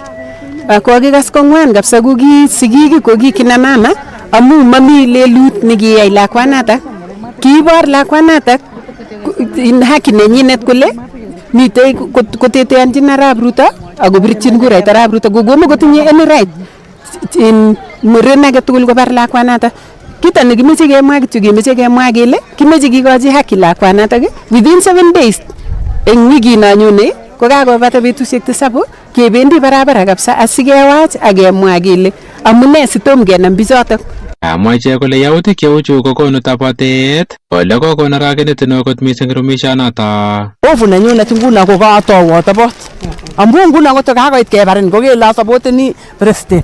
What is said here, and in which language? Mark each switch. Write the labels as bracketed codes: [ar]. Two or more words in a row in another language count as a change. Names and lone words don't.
[kln] Kokikas kong'wan kabisa ko ki sigik ko kikina mama amu mami lelut nekiyai lakwanatak. Kiibor lakwanatak haki nenyinet kole mitei koteteanchin Arap Ruto akobirchin kurait Arap Ruto kokomo kotinye [en] any right in [kln] muren age tugul kobar lakwanatak. Kita nekimeche kemwa kityo kemeche kemwa kele kimeche kikochi haki lakwanatak [en] within 7 days [kln] eng wikino nyone kokakobata betusiek 7 kebendi [sw] barabara kabisa [kln] asikewach akemwa kele amune sitom kenam bichotok. Kamwa ichek kole yautik cheuchu kokonu tapatet ole kokon arakenet neo kot mising rumishonoto. Ofu nenyunet nguno ko katou atobot. Amu nguno koto kakoit kebarin kokele asapoteni president.